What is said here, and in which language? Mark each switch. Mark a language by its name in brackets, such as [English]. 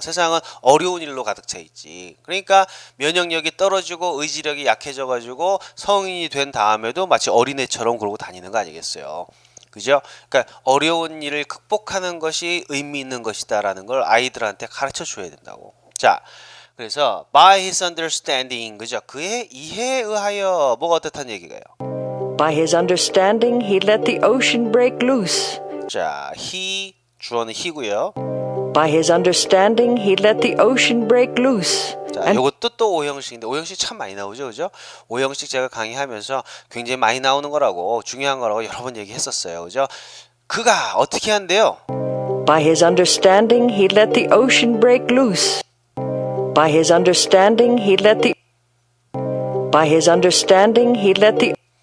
[Korean] 세상은 어려운 일로 가득 차 있지. 그러니까 면역력이 떨어지고 의지력이 약해져가지고 성인이 된 다음에도 마치 어린애처럼 그러고 다니는 거 아니겠어요? 그죠? 그러니까 어려운 일을 극복하는 것이 의미 있는 것이다라는 걸 아이들한테 가르쳐 줘야 된다고. 자, 그래서 by his understanding, 그죠? 그의 이해에 의하여 뭐가 어떻다는 얘기가요? [English] By his understanding, he let the ocean break loose. [Korean] 자, he 주어는 he고요. [English] By his understanding, he let the ocean break loose. [Korean] 자, 이것도 또 오형식인데 오형식 참 많이 나오죠, 그죠? 오형식 제가 강의하면서 굉장히 많이 나오는 거라고 중요한 거라고 여러 번 얘기했었어요, 그죠? 그가 어떻게 한대요? [English] By his understanding, he let the ocean break loose. By his understanding, he let the. By his understanding, he let the.